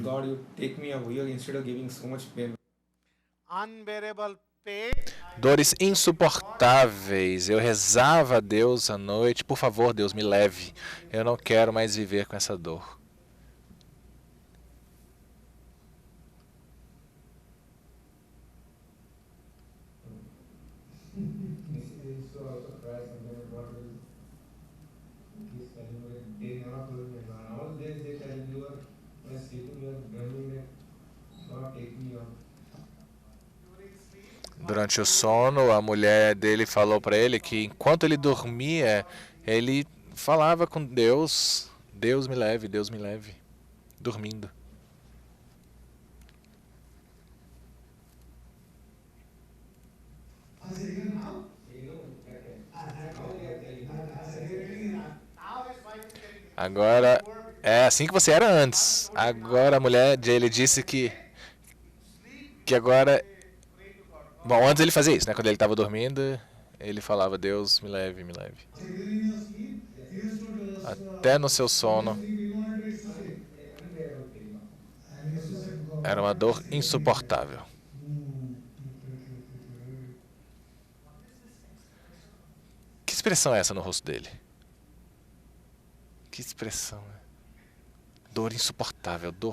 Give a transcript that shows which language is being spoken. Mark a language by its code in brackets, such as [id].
[en] God, you take me away instead of giving so much pain. Unbearable pain. [pt] Dores insuportáveis. Eu rezava a Deus à noite, por favor, Deus, me leve. Eu não quero mais viver com essa dor. [en] So also cry sometimes. What will he's telling me? They never told me. All days they tell me you are sleeping, you are dreaming that God take me out. [pt] Durante o sono, a mulher dele falou para ele que enquanto ele dormia, ele falava com Deus, Deus me leve, dormindo. [en] Is it here now? You know, Now his wife is telling him. [pt] Agora, é assim que você era antes. Agora a mulher dele disse que agora... Bom, antes ele fazia isso, né? Quando ele estava dormindo, ele falava, Deus, me leve, me leve. [en] So even in your sleep, you used to just, [pt] Até no seu sono, [en] sleep, you wanted to sleep. And you used to say, God. [pt] era uma dor insuportável. Que expressão é essa no rosto dele? Que expressão, né? Dor insuportável.